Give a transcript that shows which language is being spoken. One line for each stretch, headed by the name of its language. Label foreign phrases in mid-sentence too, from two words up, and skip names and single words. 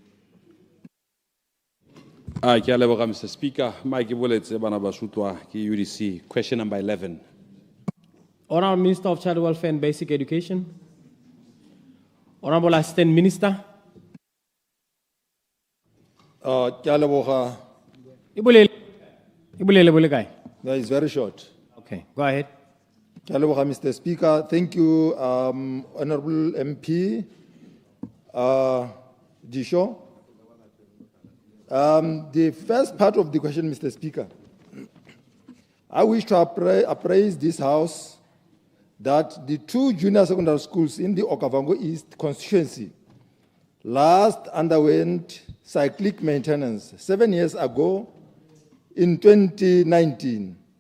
English: Mr. Speaker,
Tswana: Mike Boletse bana basutwa ki UDC.
English: Question number 11. Honorable Minister of Child Welfare and Basic Education. Honorable Assistant Minister.
Tswana: Ke a leboga.
English: No, it's very short. Okay, go ahead.
Tswana: Ke a leboga,
English: Mr. Speaker. Thank you, Honorable MP Disho. The first part of the question, Mr. Speaker, I wish to appraise this House that the 2 junior secondary schools in the Okavango East constituency last underwent cyclic maintenance 7 years ago in 2019.